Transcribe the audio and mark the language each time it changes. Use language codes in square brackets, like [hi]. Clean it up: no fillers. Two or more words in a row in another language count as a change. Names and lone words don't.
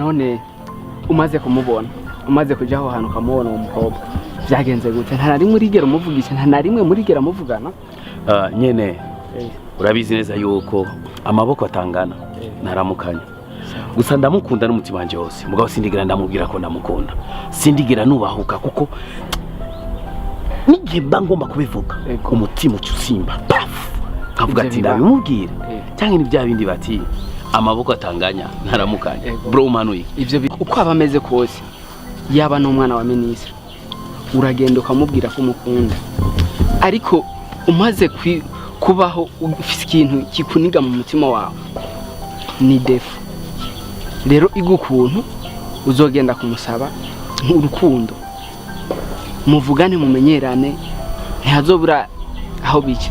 [rn] none umaze kumubona umaze kujaho hano kamubona uwo mukobwa byagenze gute nta nari murigera umuvugisha nta nari mwe murigera muvugana nyene urabizi neza yuko amaboko atangana naramukanya gusa ndamukunda n'umutima wanje wose mugabo sindigera ndamubwira ko ndamukunda sindigera nubahuka kuko n'igihe mba ngomba kubivuga umutima ucusimba kavuga ati ndabimubwira cyangwa ni bya bindi bati amaboko atanganya naramukanya bro umanuye ivyo uko abameze kose yaba n'umwana wa ministre uragenda ukamubwira ko umukunda ariko umaze kubaho ufite ikintu kikuniga mu mutima wawe ni defu rero igukuntu uzogenda kumusaba nk'urukundo muvugane mumenyerane ntihazobura aho bice